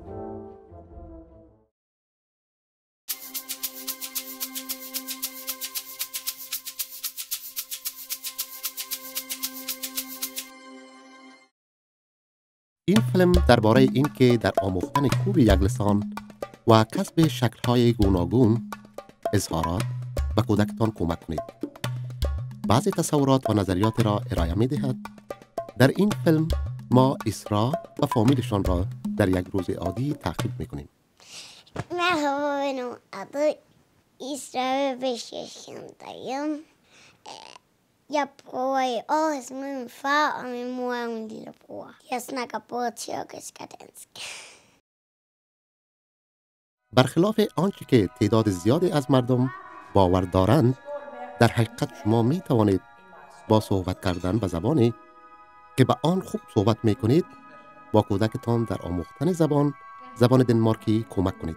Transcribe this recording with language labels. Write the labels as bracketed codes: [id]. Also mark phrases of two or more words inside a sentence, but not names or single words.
[fa] این فیلم درباره این که در آموختن خوب یک لسان و کسب شکل‌های گوناگون اظهارات به کودکتان کمک کنید. بعضی تصورات و نظریات را ارائه می‌دهد. در این فیلم ما اسرا و فامیلشان را در یک روز عادی تعقیب می‌کنیم. [tr] Merhaba, benim adım İsra ve 5 yaşındayım. [da] Jeg bor i Aarhus med min far og min mor og min lillebror. Jeg snakker både tyrkisk og dansk. [fa] برخلاف آنچه که تعداد زیادی از مردم باور دارند، در حقیقت شما می توانید با صحبت کردن به زبانی که به آن خوب صحبت می کنید با کودکتان در آموختن زبان دنمارکی کمک کنید.